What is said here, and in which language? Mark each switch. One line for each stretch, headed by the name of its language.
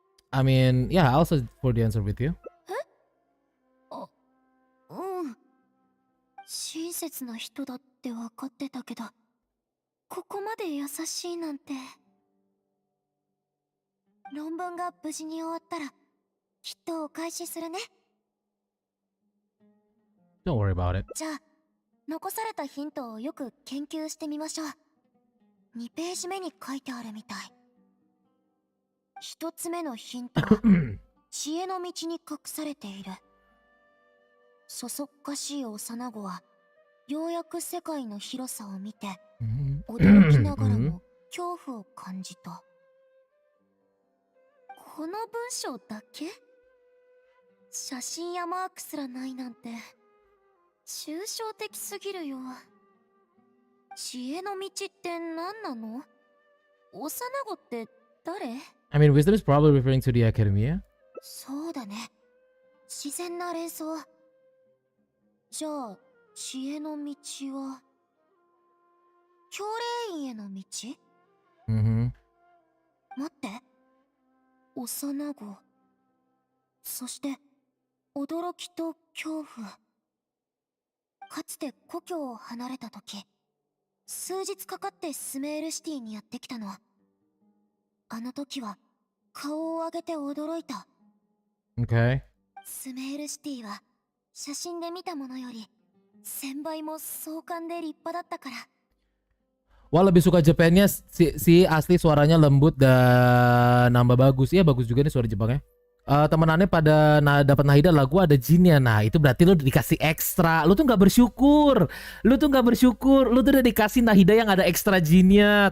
English: I mean, yeah, I'll search for the answer with you.
Japanese: うん。親切な人だって分かってたけど、ここまで優しいなんて。論文が無事に終わったら、きっとお返しするね。
English: Don't worry about it.
Japanese: じゃあ、残されたヒントをよく研究してみましょう。 2ページ目に書いてあるみたい。1つ目のヒントは、知恵の道に隠されている。そそっかしい幼子は、ようやく世界の広さを見て、驚きながらも恐怖を感じた。この文章だけ？写真やマークすらないなんて、抽象的すぎるよ。知恵の道って何なの？幼子って誰？
English: I mean, wisdom is probably referring to the academia.
Japanese: そうだね。自然な連想。じゃあ、知恵の道は、教霊院への道？ Mm-hmm. 待って。幼子。そして、驚きと恐怖。かつて故郷を離れた時、数日かかってスメールシティにやってきたの。あの時は顔を上げて驚いた。
English: Okay.
Japanese: スメールシティは写真で見たものより1000倍も壮観で立派だったから。
Indonesian: Wah, lebih suka Japannya, si asli suaranya lembut dan nambah bagus. Iya, bagus juga nih suara Jepangnya. Temenannya pada dapat nahida lagu ada jinnya. Nah, itu berarti lu dikasih ekstra. Lu tuh nggak bersyukur. Lu tuh udah dikasih nahida yang ada ekstra jinnya.